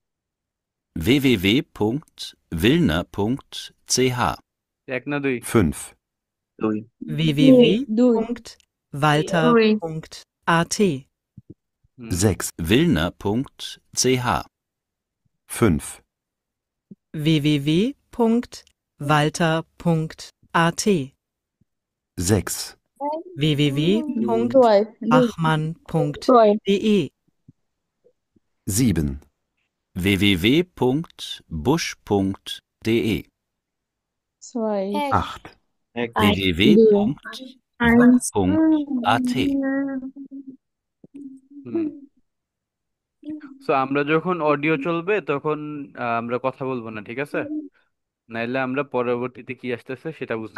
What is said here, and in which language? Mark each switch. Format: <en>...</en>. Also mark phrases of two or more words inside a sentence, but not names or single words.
<bn>www.willner.ch এক না দুই? 5. দুই। দুই দুই www.walter.at হুম, 6. willner.ch 5. www.walter.at 6. www.bachmann.de 7. www.busch.de ছয় 8. এক। www.wach.at হুম। সো আমরা যখন অডিও চলবে তখন আমরা কথা বলবো না, ঠিক আছে? নাইলে আমরা পরবর্তীতে কি আসতেছে সেটা বুঝতে</bn>